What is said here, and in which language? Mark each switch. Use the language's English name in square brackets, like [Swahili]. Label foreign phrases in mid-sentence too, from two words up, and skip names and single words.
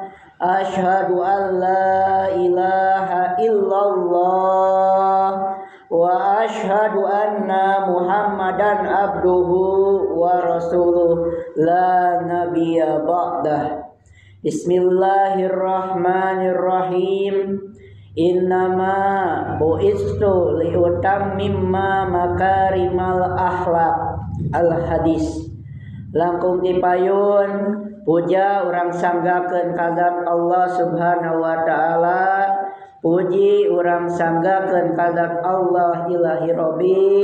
[Arabic] أشهد أن لا إله إلا الله وأشهد أن محمدا عبده ورسوله لا نبي بعده. بسم الله الرحمن الرحيم. إنما بعثت لأتمم مكارم الأخلاق. الحديث. [Sundanese] Langkung dipayun puja urang sanggakeun ka zat [Arabic] الله سبحانه وتعالى. [Sundanese] Puji urang sanggakeun ka zat Allah [Arabic] إلهي ربي.